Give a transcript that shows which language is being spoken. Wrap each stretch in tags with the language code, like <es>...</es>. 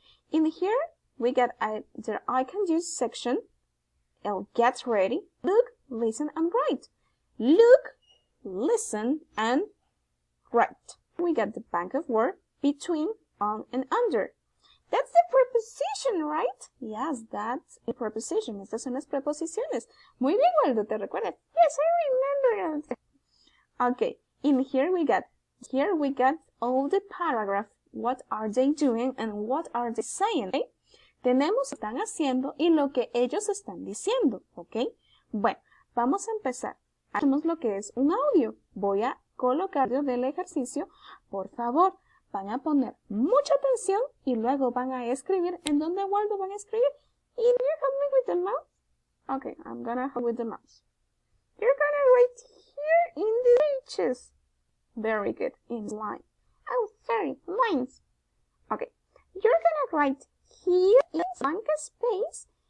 <en>In here, we got the I can use section. I'll get ready. Look, listen, and write. Look, listen, and write. We got the bank of word between, on, and under. That's the preposition, right? Yes, that's a preposition.</en> <es>Estas son las preposiciones. Muy bien, Waldo, ¿te recuerdas?</es> <en>Yes, I remember. Okay, in here we got all the paragraph. What are they doing and what are they saying? Okay?</en> <es>Tenemos lo que están haciendo y lo que ellos están diciendo, ¿ok? Bueno, vamos a empezar. Hacemos lo que es un audio. Voy a colocar del ejercicio. Por favor, van a poner mucha atención y luego van a escribir. ¿En dónde, Waldo, van a escribir?</es> <en>Can you help me with the mouse? Okay, I'm gonna help with the mouse. You're gonna write here in the pages. Very good. In line. Oh, sorry, lines. Okay, you're gonna write here in blank space.</en>